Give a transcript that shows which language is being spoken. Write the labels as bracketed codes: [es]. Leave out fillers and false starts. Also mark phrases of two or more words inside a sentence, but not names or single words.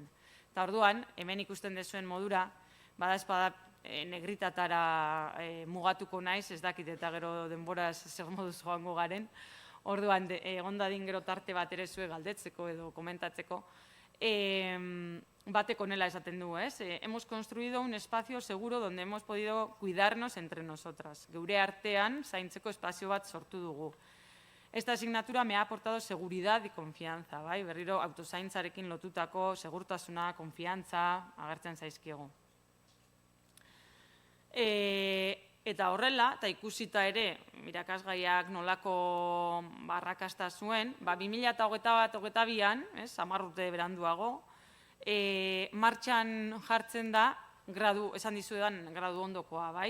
[eu] Eta orduan, hemen ikusten dezuen modura, bada negritatara mugatuko naiz, ez dakit eta gero denboraz zer moduz joango garen. Orduan, egon dadin gero tarte bat ere zue galdetzeko edo komentatzeko. Batek honela esaten du, ez? [es] Hemos construido un espacio seguro donde hemos podido cuidarnos entre nosotras. [eu] Geure artean zaintzeko espazio bat sortu dugu. [es] Esta asignatura me ha aportado seguridad y confianza, [eu] bai? Berriro autozaintzarekin lotutako segurtasuna, konfiantza agertzen zaizkigu. Eta horrela, eta ikusita ere, irakasgaiak nolako arrakasta zuen, 2021-22an, 10 urte beranduago, martxan jartzen da, esan dizuedan gradu ondokoa, bai?